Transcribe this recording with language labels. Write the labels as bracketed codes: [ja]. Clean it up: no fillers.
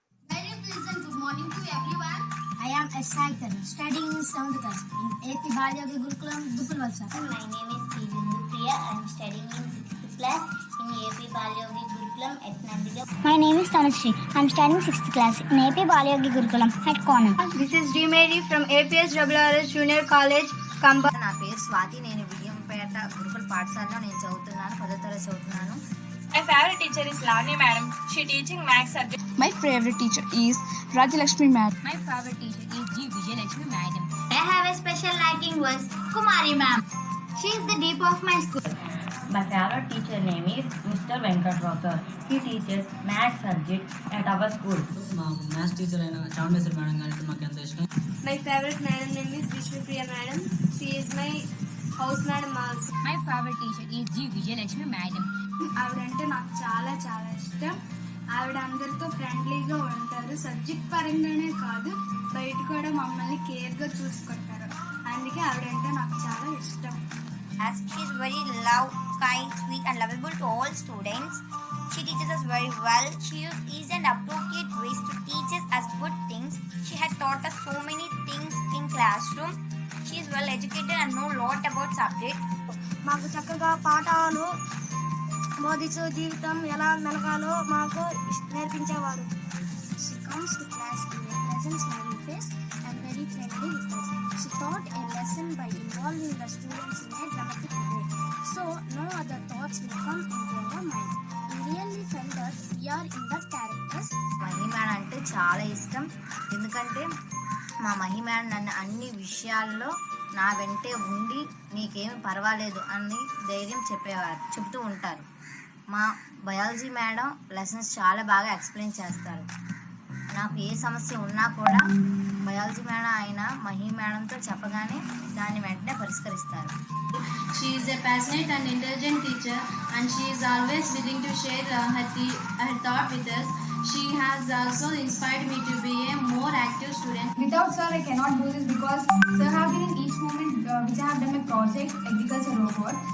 [en] Very pleasant good morning to everyone. I am excited studying in 7th class in AP Balyogi Gurukulam, Dupulvalsa. My name is Priya. I am studying in 6th class in AP Balyogi Gurukulam at Nandiga. My name is Tanushree. I am studying 6th class in AP Balyogi Gurukulam at Konam. This is D. Mary from APSWRS Junior College, Kamba. [te] నా పేరు స్వాతి. నేను విజయంపేట గురుకుల పాఠశాలలో నేను చదువుతున్నాను, 10వ తరగతి చదువుతున్నాను. [en] My favorite teacher is Lavani madam. She teaching maths subject. My favorite teacher is Rajalakshmi madam. My favorite teacher is G. Vijayalakshmi madam. I have a special liking was Kumari ma'am. She is the deep of my school. My favorite teacher name is Mr. Venkatrao. He teaches maths subject at our school. [te] మా maths teacher అయిన చాండేశ్వరి madam గారికి మాకు ఎంత ఇష్టం. [en] My favorite madam name is Vishnupriya madam. She is my house madam also. My favorite teacher is G. Vijayalakshmi madam. [te] ఆవిడంటే నాకు చాలా చాలా ఇష్టం. ఆవిడ అందరితో ఫ్రెండ్లీగా ఉంటారు. సబ్జెక్ట్ పరంగానే కాదు, బయట కూడా మమ్మల్ని కేర్గా చూసుకుంటారు. అందుకే ఆవిడంటే నాకు చాలా ఇష్టం. [en] As she is very love, kind, sweet and lovable to all students. She teaches us very well. She uses easy and appropriate ways to teach us good things. She had taught us so many things in classroom. She is well educated and know lot about subject. [te] మాకు చక్కగా పాఠాలు బోధించు జీవితం ఎలా మెలగాలో మాకు నేర్పించేవారు. [en] She comes to class with a pleasant smiling face and very friendly with us. She taught a lesson by involving the students in a dramatic way, so no other thoughts will come into our mind. We really felt that we are in that characters. [te] మహిమేడ అంటే చాలా ఇష్టం. ఎందుకంటే మా మహిమేడ నన్ను అన్ని విషయాల్లో నా వెంటే ఉండి నీకేమి పర్వాలేదు అని ధైర్యం చెప్తూ ఉంటారు. మా బయాలజీ మేడం లెసన్స్ చాలా బాగా ఎక్స్ప్లెయిన్ చేస్తారు. నాకు ఏ సమస్య ఉన్నా కూడా బయాలజీ మేడం అయిన మహి మేడంతో చెప్పగానే దాన్ని వెంటనే పరిష్కరిస్తారు. [en] She is a passionate and intelligent teacher and she is always willing to share her thought with us. She has also inspired me to be a more active student. Without sir, I cannot do this because sir have been in each moment which I have done my project, agriculture robot.